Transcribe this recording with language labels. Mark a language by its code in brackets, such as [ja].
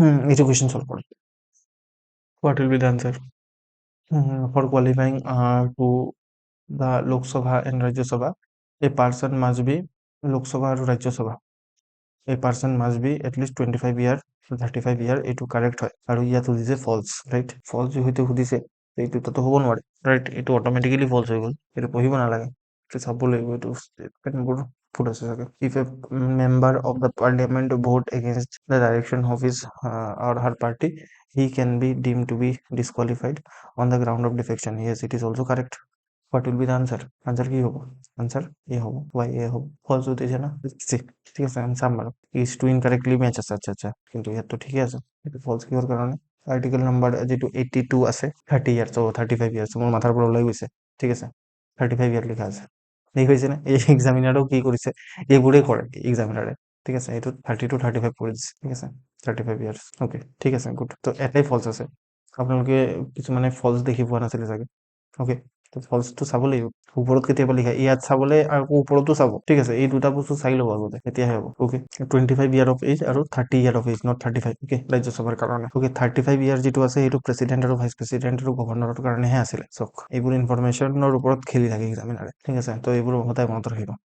[as] এইটো question solve কৰে, [en] what will be the answer for qualifying to the Lok Sabha and Rajya Sabha, a person must be, Lok Sabha আৰু Rajya Sabha, a person must be at least 25 year, 35 year, [as] এইটো correct হয়। আৰু ইয়াত সুধিছে ফলছ, ৰাইট, ফলছ যিহেতু সুধিছে, এইটো তাতো হ'ব নোৱাৰে ৰাইট, এইটো অট'মেটিকেলি ফল্ছ হৈ গ'ল, এইটো পঢ়িব নালাগে, এইটো চাব লাগিব, এইটো ষ্টেটমেণ্টবোৰ ফুট আছে চাগে। [en] If a member of the parliament vote against the direction of his or her party, he can be deemed to be disqualified on the ground of defection. Yes, it is also correct. What will be the answer? Answer [as] কি হ'ব? Answer A হ'ব, why A হ'ব? ফলছ উঠিছে না? ঠিক আছে, আমি চাম বাৰু। [en] is two incorrectly match [as] আছে, আচ্ছা আচ্ছা, কিন্তু ইয়াততো ঠিকে আছে, এইটো ফলছ কিহৰ কাৰণে? আৰ্টিকেল নাম্বাৰ যিটো 82 আছে, 30 ইয়াৰ্ছ, 35 ইয়াৰ্ছ, মোৰ মাথাৰ পৰা ওলাই গৈছে, ঠিক আছে, 35 ইয়াৰ লিখা আছে, ঠিক হৈছে নে? এই এক্সামিনাৰেও কি কৰিছে, এইবোৰেই কৰে এক্সামিনাৰে, ঠিক আছে, এইটো 30 to 35 কৰি দিছে, ঠিক আছে, 35 ইয়াৰ্ছ, অ'কে, ঠিক আছে, গুড। তো এটাই ফলছ আছে, আপোনালোকে কিছুমানে ফলছ দেখি পোৱা নাছিলে চাগে, অ'কে, তো ফলছটো চাব লাগিব, ওপৰত কেতিয়াবা লিখা, ইয়াত চাবলৈ আকৌ ওপৰতো চাব, ঠিক আছে, এই দুটা বস্তু চাই ল'ব আগতে, তেতিয়াহে হ'ব, অ'কে। 25 ইয়াৰ অফ এজ আৰু 30 year of as, not 35, okay, ৰাজ্যসভাৰ কাৰণে, অ'কে। 35 ইয়াৰ যিটো আছে সেইটো প্ৰেচিডেণ্ট আৰু ভাইচ প্ৰেচিডেণ্ট আৰু গভৰ্ণৰৰ কাৰণেহে আছিলে, চাওক এইবোৰ ইনফৰমেশ্যনৰ ওপৰত খেলি থাকে এক্সামিনাৰে, ঠিক আছে, তো এইবোৰ সদায় মনত ৰাখিব।